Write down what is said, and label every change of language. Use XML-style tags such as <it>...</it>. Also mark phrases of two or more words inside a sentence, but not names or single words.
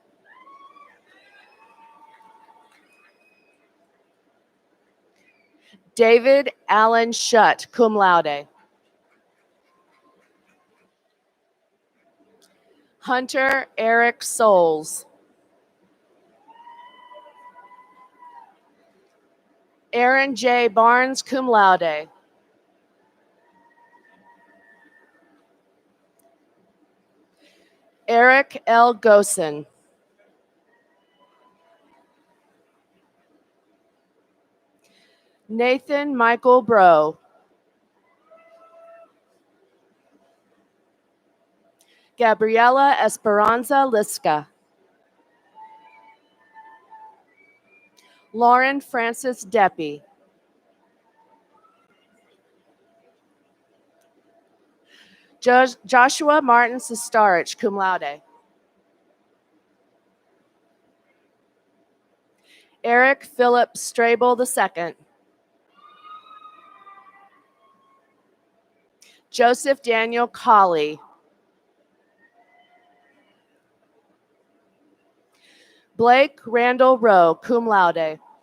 <en>David Allen Shutt,</en> <la>cum laude.</la> <en>Hunter Eric Souls. Aaron J. Barnes,</en> <la>cum laude.</la> <en>Eric L. Gosen. Nathan Michael Bro. Gabriela Esperanza Liska. Lauren Francis Deppy. Joshua Martin Sestarich,</en> <la>cum laude.</la> <en>Eric Philip Strable II. Joseph Daniel Colley. Blake Randall Rowe,</en> <la>cum laude.</la>